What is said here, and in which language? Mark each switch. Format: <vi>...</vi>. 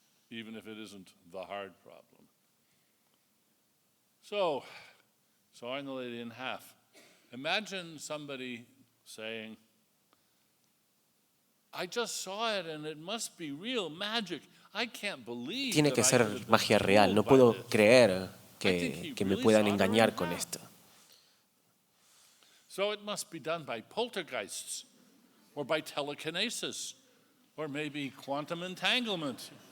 <en>Even if it isn't the hard problem. So, sawing the lady in half. Imagine somebody saying, I just saw it and it must be real magic. I can't believe</en> <es>Tiene que ser magia real. No puedo creer que me puedan engañar con esto.</es> <en>So it must be done by poltergeists, or by telekinesis, or maybe quantum entanglement.</en>